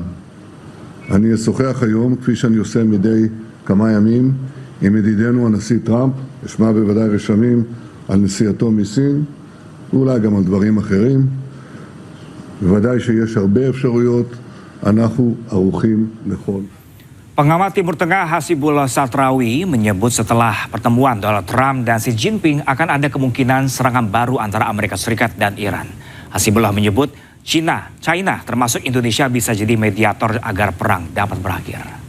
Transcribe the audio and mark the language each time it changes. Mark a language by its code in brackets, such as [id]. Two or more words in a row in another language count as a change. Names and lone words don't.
[he] אני אשוחח היום, כפי שאני עושה מדי כמה ימים, עם ידידנו הנשיא טראמפ, אשמע בוודאי רשמים על נסיעתו מסין, ואולי גם על דברים אחרים. בוודאי שיש הרבה אפשרויות, אנחנו ערוכים לכל. [id] Pengamat Timur Tengah Hasibullah Satrawi menyebut setelah pertemuan Donald Trump dan Xi Jinping akan ada kemungkinan serangan baru antara Amerika Serikat dan Iran. Hasibullah menyebut China termasuk Indonesia bisa jadi mediator agar perang dapat berakhir.